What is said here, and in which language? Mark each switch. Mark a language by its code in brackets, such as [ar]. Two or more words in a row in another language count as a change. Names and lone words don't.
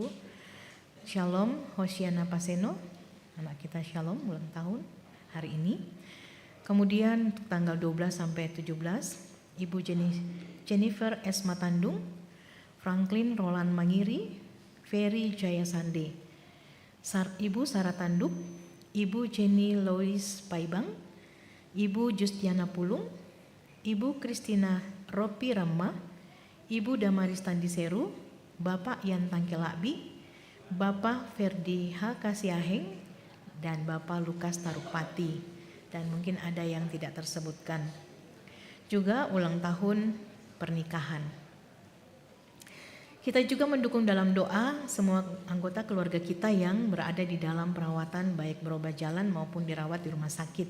[id] Shalom Hosiana Paseno, anak kita Shalom ulang tahun hari ini. Kemudian tanggal 12 sampai 17, Ibu Jennifer S. Matandung, Franklin Roland Mangiri, Ferry Jayasande, Ibu Sarah Tanduk, Ibu Jenny Lois Paibang, Ibu Justiana Pulung, Ibu Kristina Ropi Rama, Ibu Damaris Tandiseru, Bapak Yan Tangkelakbi, Bapak Ferdi H. Kasiaheng, dan Bapak Lukas Tarupati, dan mungkin ada yang tidak tersebutkan. Juga ulang tahun pernikahan. Kita juga mendukung dalam doa semua anggota keluarga kita yang berada di dalam perawatan baik berobat jalan maupun dirawat di rumah sakit.